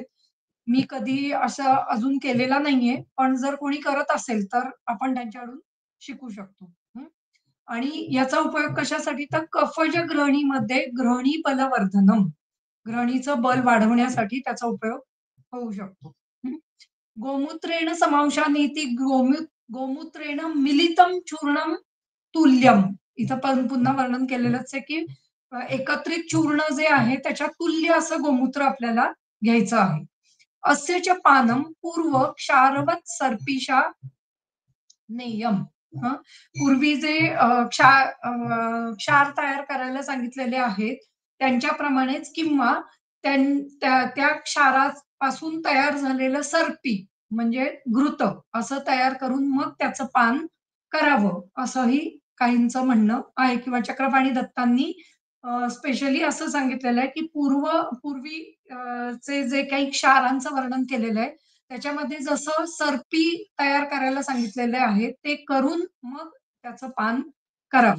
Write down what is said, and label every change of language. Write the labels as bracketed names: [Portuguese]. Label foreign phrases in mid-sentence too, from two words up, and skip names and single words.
[Marathi] मी कधी असं अजून केलेला नाहीये. पण जर कोणी करत असेल, तर आपण त्यांच्याकडून शिकू शकतो. हं. आणि याचा उपयोग कशासाठी? तर कफज ग्रहणीमध्ये [Sanskrit] ग्रहणी बलवर्धनम, [Marathi] ग्रहणीचं बल वाढवण्यासाठी त्याचा उपयोग होऊ शकतो. हं. [Sanskrit] गोमूत्रेण समांशानीति गोमूत्रेण मिलितम चूर्णम तुल्यम. [Marathi] इथं पण पुन्हा वर्णन केलेलंच आहे, की एकत्रित चूर्ण जे आहे त्याच्या तुल्य असं गोमूत्र आपल्याला घ्यायचं आहे. [Sanskrit] अस्य च पानम पूर्व क्षारवत सर्पिषा नेयम. [Marathi] हं. पूर्वी जे क्षार तयार करायला सांगितलेले आहेत, त्यांच्याप्रमाणेच किंवा त्या क्षारापासून तयार झालेलं सर्पी म्हणजे घृत असं तयार करून मग त्याचं पान करावं, असंही काहींचं म्हणणं आहे किंवा चक्रपाणी दत्तांनी स्पेशली असं सांगितलेलं आहे, की पूर्वी चे जे काही क्षारांचं वर्णन केलेलं आहे, त्याच्यामध्ये जसं सर्पी तयार करायला सांगितलेले आहे, ते करून मग त्याचं पान करावं.